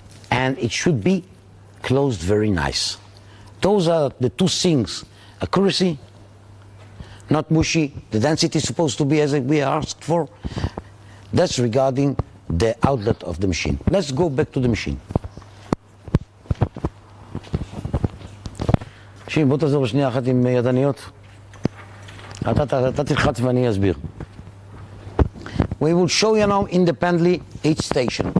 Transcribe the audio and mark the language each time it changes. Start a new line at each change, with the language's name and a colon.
English: And it should be closed very nice. Those are the two things. Accuracy, not mushy. The density is supposed to be as we asked for. That's regarding the outlet of the machine. Let's go back to the machine.
Hebrew: שיין, בוא תעזור שנייה אחת עם ידניות. אתה תלחץ ואני אסביר.
English: We will show you now independently each station.